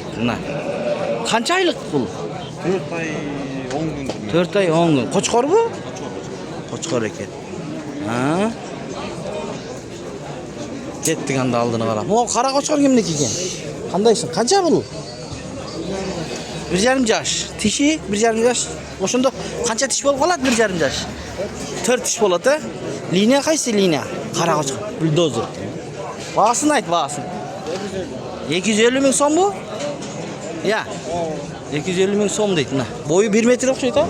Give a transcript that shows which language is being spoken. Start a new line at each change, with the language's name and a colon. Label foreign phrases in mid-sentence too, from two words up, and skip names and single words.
Uzbek: Qancha oylik bu? 4 oy 10 kun. 4 oy 10 kun. Qo'chqor bu? Qo'chqor ekan. Ketdik anda aldığını qarab. O qara Qo'chqor kimniki ekan? Qandaysan? Qancha bu?
Kyrgyz: 1,5 жаш. Тиши 1,5 жаш. Ошондо канча тиш болуп калат 1,5 жаш? 4 тиш болот, э? Линия кайсы линия? Кара кочко, бульдозер. Баасын айт, баасын. 250 миң сом бу? Я. 250 миң сом дейт, мына. Бою 1 метр окшойт, а?